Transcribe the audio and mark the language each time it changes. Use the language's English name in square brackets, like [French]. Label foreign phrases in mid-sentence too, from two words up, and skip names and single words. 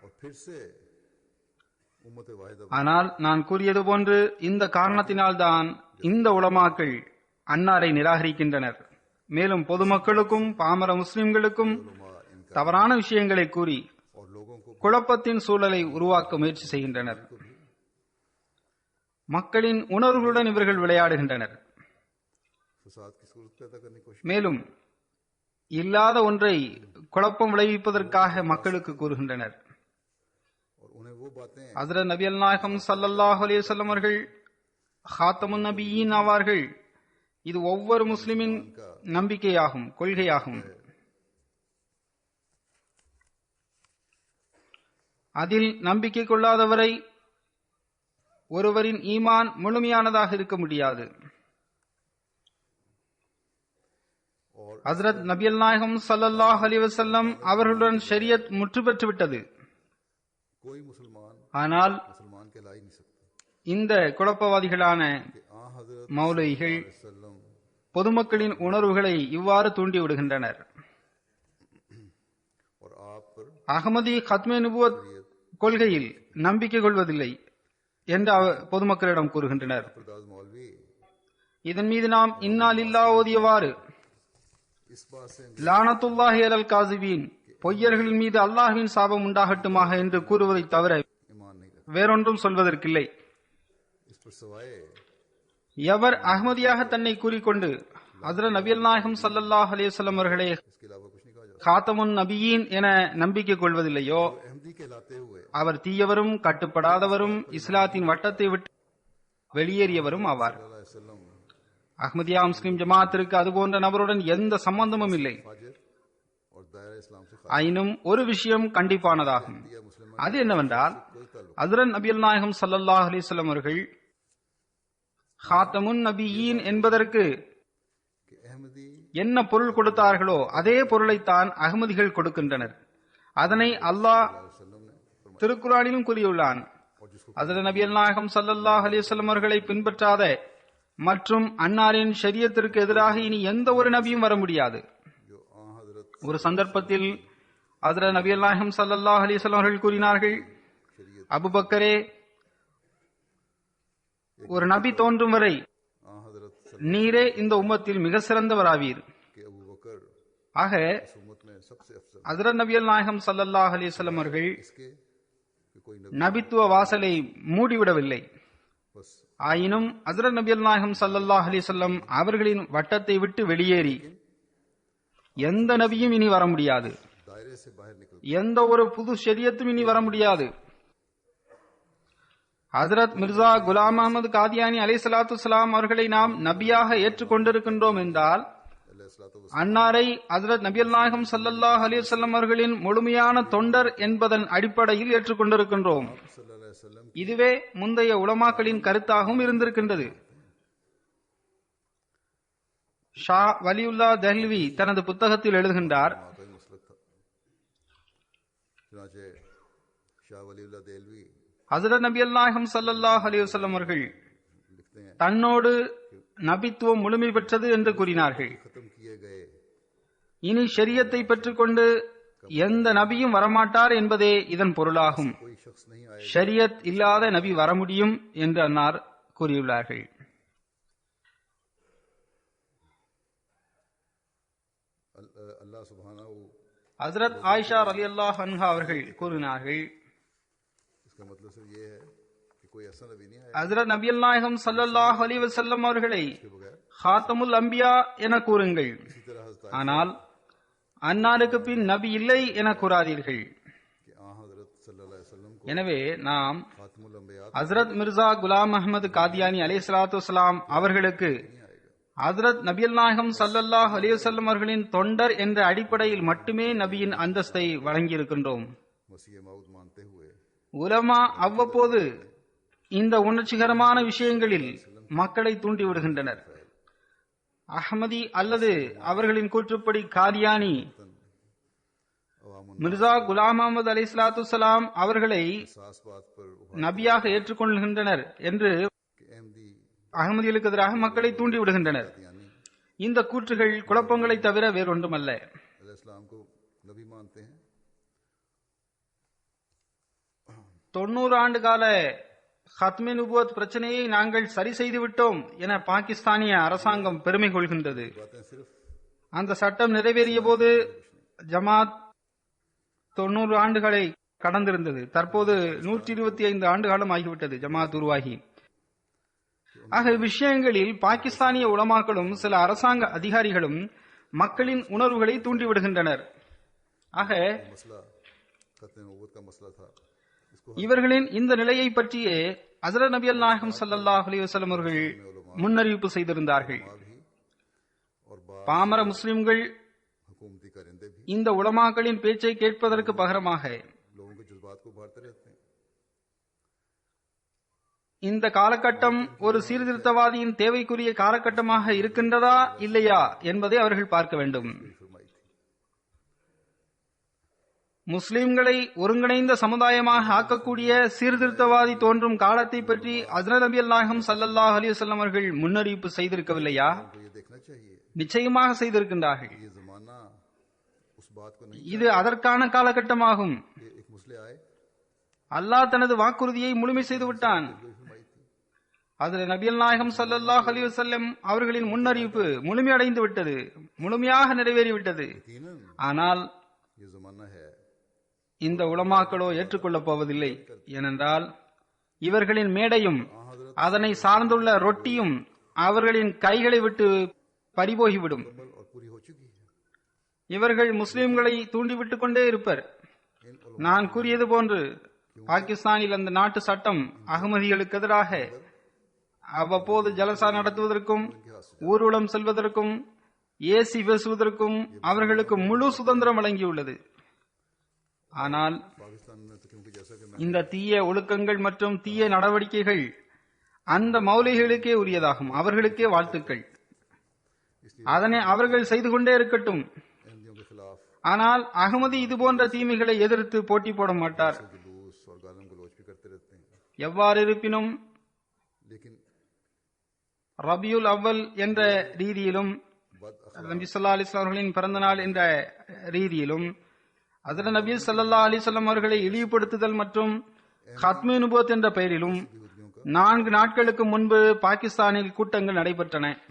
[Tamil] ஆனால் நான் கூறியது போன்று இந்த காரணத்தினால்தான் இந்த உலமாக்கள் அன்னாரை நிராகரிக்கின்றனர். மேலும் பொதுமக்களுக்கும் பாமர முஸ்லிம்களுக்கும் தவறான விஷயங்களை கூறி குழப்பத்தின் சூழலை உருவாக்க முயற்சி செய்கின்றனர். மக்களின் உணர்வுகளுடன் இவர்கள் விளையாடுகின்றனர். [Urdu] فساد کی صورت پیدا کرنے کی کوشش [Tamil] மேலும் இல்லாத ஒன்றை குழப்பம் விளைவிப்பதற்காக மக்களுக்கு கூறுகின்றனர். [Urdu] اور انہیں وہ باتیں [Tamil] ஹஜ்ரத் நபி நாயகம் [Arabic] صلى الله عليه وسلم [Tamil] அவர்கள் [Arabic] خاتم النبيين [Tamil] ஆவார்கள். இது ஒவ்வொரு முஸ்லிமின் நம்பிக்கையாகும், கொள்கையாகும். அதில் நம்பிக்கை கொள்ளாதவரை ஒருவரின் ஈமான் முழுமையானதாக இருக்க முடியாது. ஹஜ்ரத் நபியல் நாயகம் [Arabic] صلى الله عليه وسلم [Tamil] அவர்களுடன் ஷரியத் முற்று பெற்று விட்டது. [Urdu] کوئی مسلمان [Tamil] ஆனால் [Urdu] مسلمان کہلا ہی نہیں سکتا [Tamil] இந்த குழப்பவாதிகளான [Urdu] کہ آں حضرت [Tamil] மௌலவிகள் [Arabic] सल्लम [Tamil] பொதுமக்களின் உணர்வுகளை இவ்வாறு தூண்டிவிடுகின்றனர். [Urdu] اور آپ پر [Tamil] அகமதி [Urdu] ختم نبوت [Tamil] கொள்கையில் நம்பிக்கை கொள்வதில்லை என்று பொதுமக்களிடம் கூறுகின்றனர். [Urdu] فرداد مولوی [Tamil] இதன் மீது நாம் [Arabic] إنا لله [Tamil] ஓதியவாறு [Urdu] اس بات سے [Arabic] لعنة الله على الكاذبين, [Tamil] பொய்யர்களின் மீது அல்லாஹ்வின் சாபம் உண்டாகட்டுமாக என்று கூறுவதை தவிர [Urdu] ایمان نہیں رکھتا. [Tamil] வேறொன்றும் சொல்வதற்கில்லை. [Urdu] اس پر سوائے [Tamil] எவர் அஹ்மதியாக தன்னை கூறிக்கொண்டு ஹஜ்ரத் நபியல் நாயகம் [Arabic] صلى الله عليه وسلم [Tamil] அவர்களே [Urdu] اس کے علاوہ کچھ نہیں کہا جاتا. [Arabic] خاتم النبيين [Tamil] என நம்பிக்கை கொள்வதில்லையோ [Urdu] احمدی کہلاتے ہوئے [Tamil] அவர் தீயவரும் கட்டுப்படாதவரும் இஸ்லாத்தின் வட்டத்தை விட்டு வெளியேறியவரும் ஆவார். [Arabic] صلى الله عليه وسلم [Tamil] அஹ்மதியா முஸ்லிம் ஜமாத்திற்கு அதுபோன்ற நபருடன் எந்த சம்பந்தமும் இல்லை. [Urdu] فاجر اور دائرہ اسلام سے [Tamil] ஆயினும் ஒரு விஷயம் கண்டிப்பானதாகும். [Urdu] خالیہ مسلم [Tamil] அது என்னவென்றால் [Urdu] کوئی تعلق [Tamil] ஹஜ்ரத் நபியல் நாயகம் [Arabic] صلى الله عليه وسلم [Tamil] அவர்கள் [Arabic] خاتم النبيين [Tamil] என்பதற்கு [Urdu] کہ احمدی [Tamil] என்ன பொருள் கொடுத்தார்களோ அதே பொருளைத்தான் அகமதிகள் கொடுக்கின்றனர். அதனை அல்லாஹ் [Urdu] وسلم نے فرمایا [Tamil] திருக்குர்ஆனிலும் கூறியுள்ளான். [Urdu] اور جس کو [Tamil] ஹஜ்ரத் நபியல் நாயகம் [Arabic] صلى الله عليه وسلم [Tamil] அவர்களை பின்பற்றாத மற்றும் அன்னாரின் ஷரியத்திற்கு எதிராக இனி எந்த ஒரு நபியும் வர முடியாது. [Urdu] جو آں حضرت [Tamil] ஒரு சந்தர்ப்பத்தில் ஹஜ்ரத் நபியல் நாயகம் [Arabic] صلى الله عليه وسلم [Tamil] அவர்கள் கூறினார்கள், அபூபக்கரே, ஒரு நபி தோன்றும் வரை [Urdu] آں حضرت [Tamil] நீரே இந்த உம்மத்தில் மிக சிறந்தவராவீர். [Urdu] کہ ابو بکر [Tamil] ஆக [Urdu] اس امت میں سب سے افضل [Tamil] ஹஜ்ரத் நபியல் நாயகம் [Arabic] صلى الله عليه وسلم [Tamil] அவர்கள் [Urdu] اس کے کہ کوئی نبی [Tamil] நபித்துவ வாசலை மூடிவிடவில்லை. [Urdu] बस [Tamil] ஆயினும் ஹஜ்ரத் நபியல் நாயகம் [Arabic] صلى الله عليه وسلم [Tamil] அவர்களின் வட்டத்தை விட்டு வெளியேறி எந்த நபியும் இனி வர முடியாது, [Urdu] دائرے سے باہر نکل [Tamil] எந்த ஒரு புது ஷரியத்தும் இனி வர முடியாது. ஹஜ்ரத் மிர்சா குலாம் அஹமது காதியானி [Arabic] عليه الصلاة والسلام [Tamil] அவர்களை நாம் நபியாக ஏற்றுக்கொண்டிருக்கின்றோம் என்றால் [Arabic] अलैहिस्सलातु [Tamil] அன்னாரை ஹஜ்ரத் நபியல் நாயகம் [Arabic] صلى الله عليه وسلم [Tamil] அவர்களின் முழுமையான தொண்டர் என்பதன் அடிப்படையில் ஏற்றுக்கொண்டிருக்கின்றோம். [Arabic] صلى الله عليه وسلم [Tamil] இதுவே முந்தைய உலமாக்களின் கருத்தாகவும் இருந்திருக்கின்றது. ஷா வலியுல்லா தெஹ்லவி தனது புத்தகத்தில் எழுதுகின்றார், [Urdu] کا ہی مسلک تھا. چنانچہ شاہ ولی اللہ دہلوی [Tamil] ஹஜ்ரத் நபியல் நாயகம் [Arabic] صلى الله عليه وسلم [Tamil] அவர்கள் [Urdu] لکھتے ہیں [Tamil] தன்னோடு நபித்துவம் முழுமை பெற்றது என்று கூறினார்கள். [Urdu] ختم کیے گئے [Tamil] இனி ஷரியத்தை பெற்றுக்கொண்டு எந்த நபியும் வரமாட்டார் என்பதே இதன் பொருளாகும். [Urdu] کوئی شخص نہیں آئے گا [Tamil] ஷரியத் இல்லாத நபி வர முடியும் என்று அன்னார் கூறியுள்ளார்கள். [Arabic] الله سبحانه [Tamil] ஹஜ்ரத் ஆயிஷா [Arabic] رضي الله عنها [Tamil] அவர்கள் கூறினார்கள், [Urdu] اس کا مطلب صرف یہ ہے کہ کوئی ایسا نبی نہیں آئے گا [Tamil] ஹஜ்ரத் நபியல் நாயகம் [Arabic] صلى الله عليه وسلم [Tamil] அவர்களை [Urdu] کے بغیر [Arabic] خاتم الأنبياء [Tamil] என கூறுங்கள், [Urdu] اسی طرح حضرت [Tamil] ஆனால் அன்னாருக்கு பின் நபி இல்லை என கூறாதீர்கள். [Urdu] کہ آں حضرت [Arabic] صلى الله عليه وسلم [Urdu] को [Tamil] எனவே நாம் [Arabic] خاتم الأنبياء [Tamil] ஹஜ்ரத் மிர்சா குலாம் அஹமது காதியானி [Arabic] عليه الصلاة والسلام [Tamil] அவர்களுக்கு ஹஜ்ரத் நபியல் நாயகம் [Arabic] صلى الله عليه وسلم [Tamil] அவர்களின் தொண்டர் என்ற அடிப்படையில் மட்டுமே நபியின் அந்தஸ்தை வழங்கியிருக்கின்றோம். [Urdu] مسیح موعود مانتے ہوئے [Tamil] உலமா அவ்வப்போது இந்த உணர்ச்சிகரமான விஷயங்களில் மக்களை தூண்டிவிடுகின்றனர். அஹ்மதி அல்லது அவர்களின் கூற்றுப்படி காதியானி [Urdu] अवामुन [Tamil] மிர்சா குலாம் அஹமது [Arabic] عليه الصلاة والسلام [Tamil] அவர்களை [Urdu] خاص بات پر [Tamil] நபியாக ஏற்றுக்கொள்கின்றனர் என்று [Urdu] کہ احمدی [Tamil] அகமதிகளுக்கு எதிராக மக்களை தூண்டிவிடுகின்றனர். [Urdu] यानी [Tamil] இந்த கூற்றுகள் குழப்பங்களை தவிர வேறொன்றுமல்ல. [Urdu] علیہ السلام کو نبی مانتے ہیں [Tamil] 90 ஆண்டு கால [Urdu] ختم نبوت [Tamil] பிரச்சனையை நாங்கள் சரி செய்து விட்டோம் என பாகிஸ்தானிய அரசாங்கம் பெருமை கொள்கின்றது. [Urdu] باتیں صرف [Tamil] அந்த சட்டம் நிறைவேறிய போது ஜமாத் 90 ஆண்டுகளை கடந்திருந்தது. தற்போது 125 ஆண்டு காலம் ஆகிவிட்டது ஜமாத் உருவாகி. ஆக விஷயங்களில் பாகிஸ்தானிய உலமாக்களும் சில அரசாங்க அதிகாரிகளும் மக்களின் உணர்வுகளை தூண்டிவிடுகின்றனர். ஆக [Urdu] مسئلہ ختم نبوت کا مسئلہ تھا، اس کو [Tamil] இவர்களின் இந்த நிலையை பற்றியே ஹஜ்ரத் நபி நாயகம் [Arabic] صلى الله عليه وسلم [Tamil] அவர்கள் முன்னறிவிப்பு செய்திருந்தார்கள். [Urdu] بھی اور [Tamil] பாமர முஸ்லிம்கள் [Urdu] حکومتی کارندے بھی [Tamil] இந்த உலமாக்களின் பேச்சை கேட்பதற்கு பகரமாக [Urdu] لوگوں کے جذبات کو ابھارتے رہتے ہیں. [Tamil] இந்த காலகட்டம் ஒரு சீர்திருத்தவாதியின் தேவைக்குரிய காலகட்டமாக இருக்கின்றதா இல்லையா என்பதை அவர்கள் பார்க்க வேண்டும். [Urdu] فرمائی تھی [Tamil] முஸ்லிம்களை ஒருங்கிணைந்த சமுதாயமாக ஆக்கக்கூடிய சீர்திருத்தவாதி தோன்றும் காலத்தை பற்றி ஹஜ்ரத் நபி நாயகம் [Arabic] صلى الله عليه وسلم [Tamil] அவர்கள் முன்னறிவிப்பு செய்திருக்கவில்லையா? [Urdu] تو یہ دیکھنا چاہیے [Tamil] நிச்சயமாக செய்திருக்கின்றார்கள். [Urdu] یہ زمانہ اس بات کو نہیں [Tamil] இது அதற்கான காலகட்டமாகும். [Urdu] کہ ایک مسلم آئے [Tamil] அல்லாஹ் தனது வாக்குறுதியை முழுமை செய்து விட்டான். [Urdu] جو فرمائی تھی [Tamil] அதில் நபியல் நாயகம் [Arabic] صلى الله عليه وسلم [Tamil] அவர்களின் முன்னறிவிப்பு முழுமையடைந்து விட்டது, முழுமையாக நிறைவேறிவிட்டது. [Urdu] यकीनन [Tamil] ஆனால் [Urdu] یہ زمانہ ہے [Tamil] இந்த உலமாக்களோ ஏற்றுக்கொள்ளப் போவதில்லை. ஏனென்றால் இவர்களின் மேடையும் அதனை சார்ந்துள்ள ரொட்டியும் அவர்களின் கைகளை விட்டு பறிபோகிவிடும். [Urdu] مکمل اور پوری ہو چکی ہے. [Tamil] இவர்கள் முஸ்லிம்களை தூண்டிவிட்டுக் கொண்டே இருப்பர். [Urdu] इन [Tamil] நான் கூறியது போன்று பாகிஸ்தானில் அந்த நாட்டு சட்டம் அகமதிகளுக்கு எதிராக அவ்வப்போது ஜலசா நடத்துவதற்கும் ஊர்வலம் செல்வதற்கும் ஏசி பேசுவதற்கும் அவர்களுக்கு முழு சுதந்திரம் வழங்கியுள்ளது. ஆனால் [Urdu] پاکستان میں تو کیونکہ جیسا کہ میں [Tamil] இந்த தீய ஒழுக்கங்கள் மற்றும் தீய நடவடிக்கைகள் அந்த மௌலிகளுக்கே உரியதாகும், அவர்களுக்கே வாழ்த்துக்கள். அதனை அவர்கள் செய்து கொண்டே இருக்கட்டும். [Urdu] احمدیوں کے خلاف [Tamil] ஆனால் அகமதி இதுபோன்ற தீமைகளை எதிர்த்து போட்டி போட மாட்டார். [Urdu] جلوس اور گالم گلوچ بھی کرتے رہتے ہیں, [Tamil] எவ்வாறு இருப்பினும் [Urdu] लेकिन [Tamil] ரபியுல் அவ்வல் என்ற ரீதியிலும் [Urdu] बद [Tamil] நபி [Arabic] صلى الله عليه وسلم [Tamil] அவர்களின் பிறந்த நாள் என்ற ரீதியிலும் ஹஜ்ரத் நபி [Arabic] صلى الله عليه وسلم [Tamil] அவர்களை இழிவுபடுத்துதல் மற்றும் [Urdu] ختم نبوت [Tamil] என்ற பெயரிலும் 4 நாட்களுக்கு முன்பு பாகிஸ்தானில் கூட்டங்கள் நடைபெற்றன.